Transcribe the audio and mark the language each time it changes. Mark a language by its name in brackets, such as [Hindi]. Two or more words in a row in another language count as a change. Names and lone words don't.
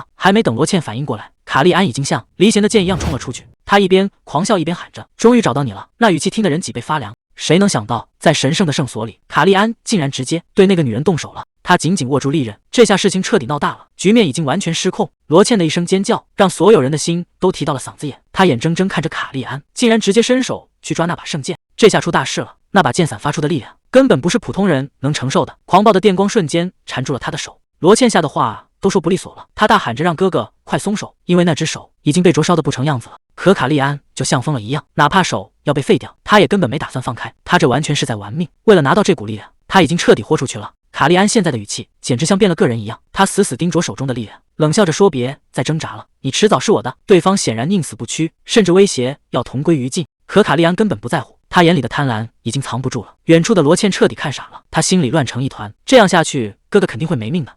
[Chinese] 還沒等羅茜反應過來，卡利安已經像離弦的箭一樣衝了出去。他一邊狂笑一邊喊着，終於找到你了，那語氣聽得人脊背發涼。誰能想到，在神聖的聖所裡，卡利安竟然直接對那個女人動手了。他緊緊握住利刃，這下事情徹底鬧大了，局面已經完全失控。羅茜的一聲尖叫，讓所有人的心都提到了嗓子眼。他眼睜睜看着卡利安竟然直接伸手去抓那把聖劍，這下出大事了。那把劍散發出的力量，根本不是普通人能承受的。狂暴的電光瞬間纏住了他的手。羅茜嚇的話都說不利索了，他大喊着讓哥哥快鬆手，因為那隻手已經被灼燒得不成樣子了。可卡利安就像瘋了一樣，哪怕手要被廢掉，他也根本沒打算放開。他這完全是在玩命，為了拿到這股力量，他已經徹底豁出去了。卡利安現在的語氣簡直像變了個人一樣，他死死盯着手中的力量，冷笑着說，別再掙扎了，你遲早是我的。對方顯然寧死不屈，甚至威脅要同歸於盡。可卡利安根本不在乎，他眼裡的貪婪已經藏不住了。遠處的羅茜徹底看傻了，他心裡亂成一團，這樣下去哥哥肯定會沒命的。